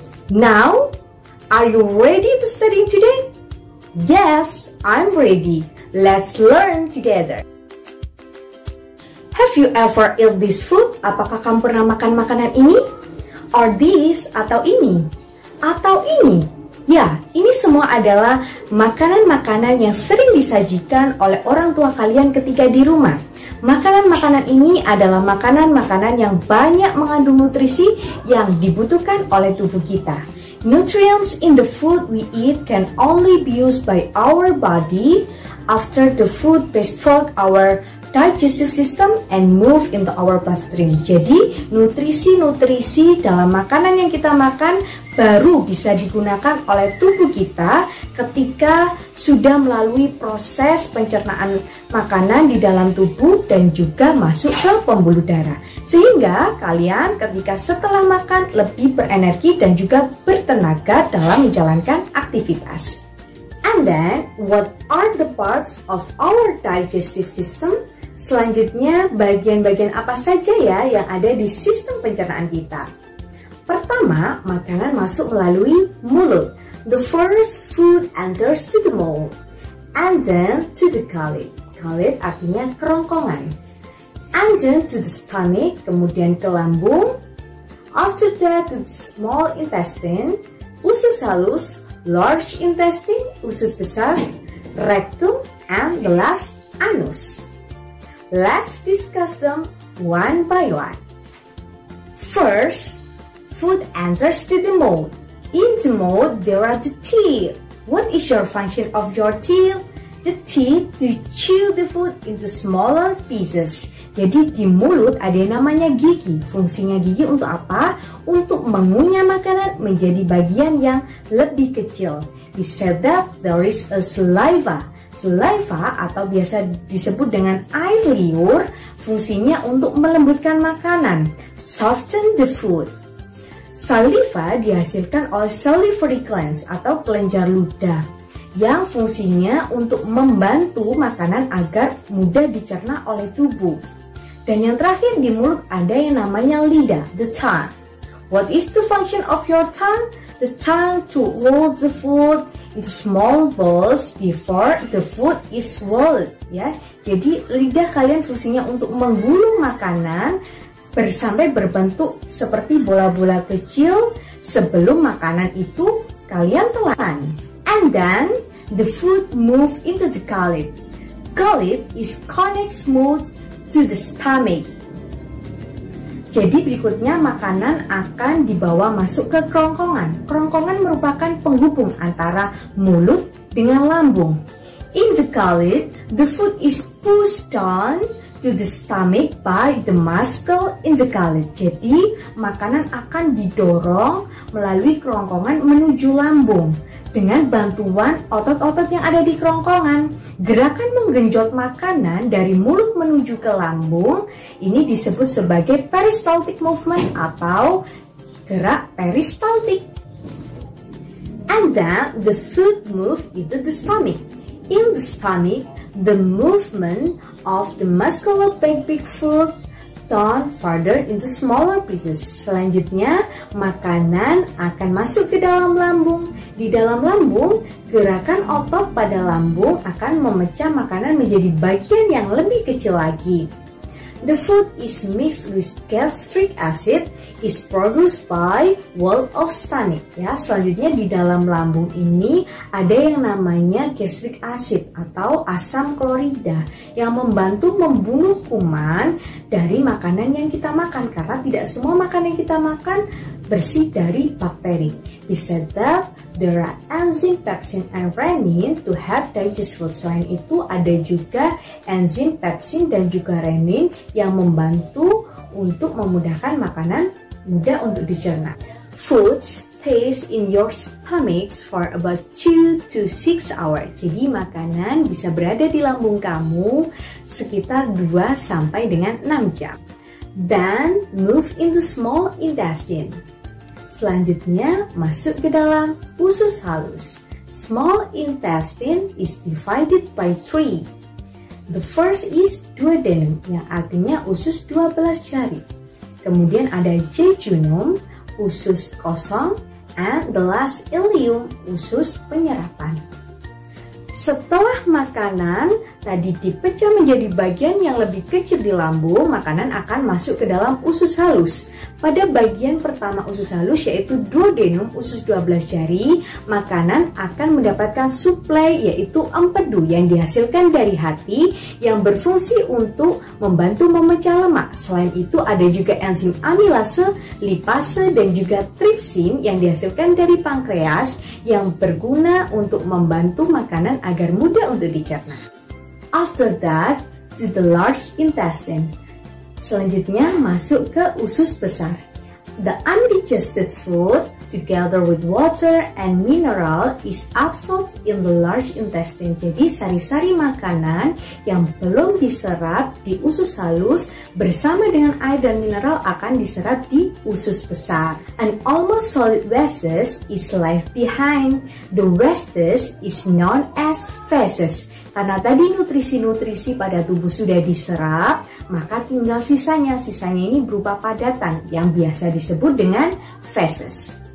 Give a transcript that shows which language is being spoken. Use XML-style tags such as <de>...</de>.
<en>Now, are you ready to study today? Yes, I'm ready. Let's learn together. Have you ever eat this food?</en> <id>Apakah kamu pernah makan makanan ini?</id> <en>Or this,</en> <id>atau ini, atau ini. Ya, ini semua adalah makanan-makanan yang sering disajikan oleh orang tua kalian ketika di rumah. Makanan-makanan ini adalah makanan-makanan yang banyak mengandung nutrisi yang dibutuhkan oleh tubuh kita.</id> <en>Nutrients in the food we eat can only be used by our body after the food passes through our digestive system and move into our bloodstream.</en> <id>Jadi, nutrisi-nutrisi dalam makanan yang kita makan baru bisa digunakan oleh tubuh kita ketika sudah melalui proses pencernaan makanan di dalam tubuh dan juga masuk ke pembuluh darah. Sehingga kalian ketika setelah makan lebih berenergi dan juga bertenaga dalam menjalankan aktivitas.</id> <en>And then, what are the parts of our digestive system?</en> <id>Selanjutnya, bagian-bagian apa saja ya yang ada di sistem pencernaan kita? Pertama, makanan masuk melalui mulut.</id> <en>The first food enters to the mouth, and then to the gullet.</en> <id>Gullet artinya kerongkongan.</id> <en>And then to the stomach,</en> <id>kemudian ke lambung.</id> <en>After that to the small intestine,</en> <id>usus halus,</id> <en>large intestine,</en> <id>usus besar,</id> <en>rectum, and the last, anus. Let's discuss them one by one. First, food enters to the mouth. In the mouth, there are the teeth. What is your function of your teeth? The teeth to chew the food into smaller pieces.</en> <id>Jadi di mulut ada yang namanya gigi. Fungsinya gigi untuk apa? Untuk mengunyah makanan menjadi bagian yang lebih kecil.</id> <en>We said that there is a saliva.</en> <id>Saliva atau biasa disebut dengan air liur, fungsinya untuk melembutkan makanan,</id> <en>soften the food.</en> <id>Saliva dihasilkan oleh salivary glands atau kelenjar ludah yang fungsinya untuk membantu makanan agar mudah dicerna oleh tubuh. Dan yang terakhir di mulut ada yang namanya lidah,</id> <en>the tongue. What is the function of your tongue? The tongue to roll the food into small balls before the food is swallowed.</en> <id>Ya, jadi lidah kalian fungsinya untuk menggulung makanan sampai berbentuk seperti bola-bola kecil sebelum makanan itu kalian telan.</id> <en>And then the food move into the gullet. Gullet is connect smooth to the stomach.</en> <id>Jadi berikutnya makanan akan dibawa masuk ke kerongkongan. Kerongkongan merupakan penghubung antara mulut dengan lambung.</id> <en>In the gullet, the food is pushed down to the stomach by the muscle in the gullet.</en> <id>Jadi makanan akan didorong melalui kerongkongan menuju lambung dengan bantuan otot-otot yang ada di kerongkongan. Gerakan menggenjot makanan dari mulut menuju ke lambung ini disebut sebagai peristaltic movement atau gerak peristaltik.</id> <en>And then the food move into the stomach. In the stomach, the movement of the musculopegic food turn further into smaller pieces.</en> <id>Selanjutnya, makanan akan masuk ke dalam lambung. Di dalam lambung, gerakan otot pada lambung akan memecah makanan menjadi bagian yang lebih kecil lagi.</id> <en>The food is mixed with gastric acid is produced by wall of stomach.</en> <id>Ya, selanjutnya di dalam lambung ini ada yang namanya gastric acid atau asam klorida yang membantu membunuh kuman dari makanan yang kita makan, karena tidak semua makanan yang kita makan bersih dari bakteri.</id> <en>He said that there are enzyme pepsin and renin to help digest food.</en> <id>Selain itu ada juga enzim pepsin dan juga renin yang membantu untuk memudahkan makanan mudah untuk dicerna.</id> <en>Food stays in your stomach for about 2 to 6 hours.</en> <id>Jadi makanan bisa berada di lambung kamu sekitar 2 sampai dengan 6 jam.</id> <en>Then move into small intestine.</en> <id>Selanjutnya masuk ke dalam usus halus.</id> <en>Small intestine is divided by 3. The first is duodenum,</en> <id>yang artinya usus 12 jari. Kemudian ada jejunum, usus kosong,</id> <en>and the last</en> <id>ileum, usus penyerapan. Setelah makanan tadi dipecah menjadi bagian yang lebih kecil di lambung, makanan akan masuk ke dalam usus halus. Pada bagian pertama usus halus yaitu duodenum, usus 12 jari, makanan akan mendapatkan suplai yaitu empedu yang dihasilkan dari hati yang berfungsi untuk membantu memecah lemak. Selain itu ada juga enzim amilase, lipase, dan juga tripsin yang dihasilkan dari pankreas yang berguna untuk membantu makanan agar mudah untuk dicerna.</id> <en>After that, to the large intestine.</en> <id>Selanjutnya masuk ke usus besar.</id> <en>The undigested food together with water and mineral is absorbed in the large intestine.</en> <id>Jadi sari-sari makanan yang belum diserap di usus halus bersama dengan air dan mineral akan diserap di usus besar.</id> <en>And almost solid wastes is left behind. The wastes is known as feces.</en> <id>Karena tadi nutrisi-nutrisi pada tubuh sudah diserap, maka tinggal sisanya. Sisanya ini berupa padatan yang biasa disebut dengan feces.</id>